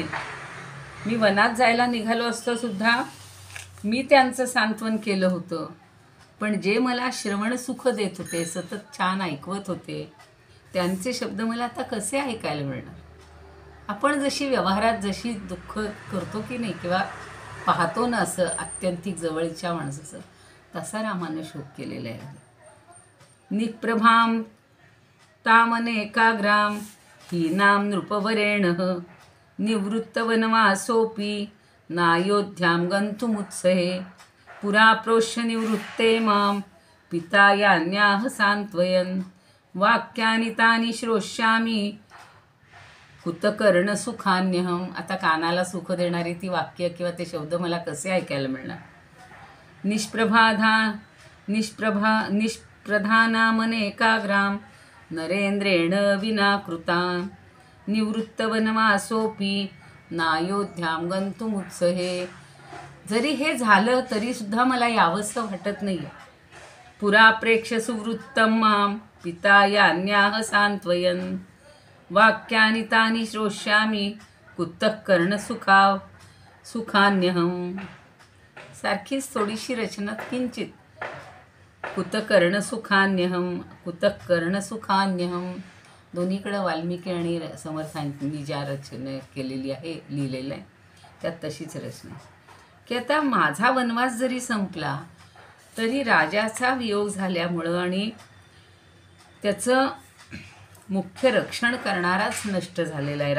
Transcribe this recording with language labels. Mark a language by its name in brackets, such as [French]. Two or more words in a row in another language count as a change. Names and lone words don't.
[Marathi] मी वनात जायला निघालो असतो सुद्धा मी त्यांचं सांत्वन केलं होतं, पण जे मला श्रवणसुख देत होते, सतत छान ऐकवत होते, त्यांचे शब्द मला आता कसे ऐकायला मिळणार. आपण जशी व्यवहारात जशी दुःख करतो की नाही, किंवा पाहतो ना असं आत्यंतिक जवळच्या माणसाचं, तसा रामानं शोक केलेला आहे. [Sanskrit] निप्रभाम तामनेकाग्राम हीनाम नृपवरेण निवृत्तवनवासोपी नायोध्यां गन्तुमुत्सहे पुरा प्रोष्य निवृत्ते मां पिता यान्याह सांत्वयन् वाक्यानि तानि श्रोष्यामि कुतकर्णसुखान्यहम्. [Marathi] आता कानाला सुख देणारी ती वाक्य किंवा ते शब्द मला कसे ऐकायला मिळणार. [Sanskrit] निष्प्रधानामनेकाग्राम नरेंद्रेण विना कृता निवृत्तवनवासोपी नायोध्यां गन्तुमुत्सहे. [Marathi] जरी हे झालं तरीसुद्धा मला यावंसं वाटत नाही. [Sanskrit] पुरा प्रेक्ष्य सुवृत्तं मां पिता यान्याह सांत्वयन् वाक्यानि तानि श्रोष्यामि कुतः कर्णसुखान्यहम्. [Marathi] सारखीच थोडीशी रचना किंचित. कुतः दोन्हीकडं वाल्मिकी आणि समर्थांनी ज्या रचना केलेली आहे, लिहिलेलं आहे, त्यात तशीच रचना की आता माझा वनवास जरी संपला तरी राजाचा वियोग झाल्यामुळं आणि त्याचं मुख्य रक्षण करणाराच नष्ट झालेला आहे.